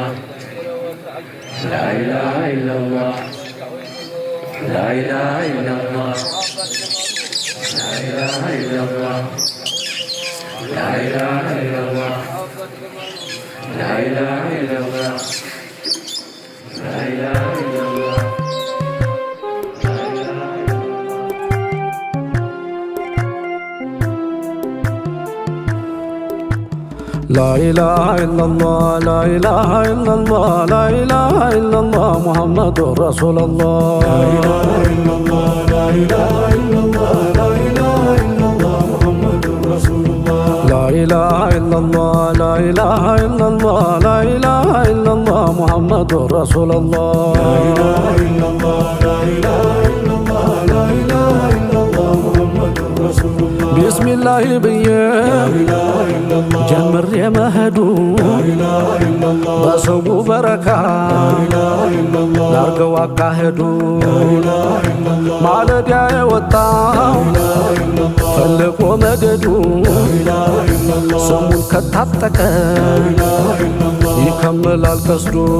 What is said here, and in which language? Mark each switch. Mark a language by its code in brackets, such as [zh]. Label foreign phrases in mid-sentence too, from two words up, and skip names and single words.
[ar] لا إله إلا الله. لا إله إلا الله. لا إله إلا الله. لا إله إلا الله لا إله إلا الله. لا إله إلا الله. لا إله إلا الله لا إله إلا الله لا إله إلا الله محمد رسول الله لا إله إلا الله لا إله إلا الله لا إله إلا الله محمد رسول الله لا إله إلا الله لا إله إلا الله لا إله إلا الله محمد رسول الله لا إله إلا الله لا إله إلا الله لا إله إلا الله محمد رسول الله بسم الله بيه [am] ጀምር የመሄዱ በሰው በረካ ላርገው አካሄዱ ማለዳ የወጣው ፈልቆ መገዱ ስሙን ከታጠቀ ይከምላል ቀስዱ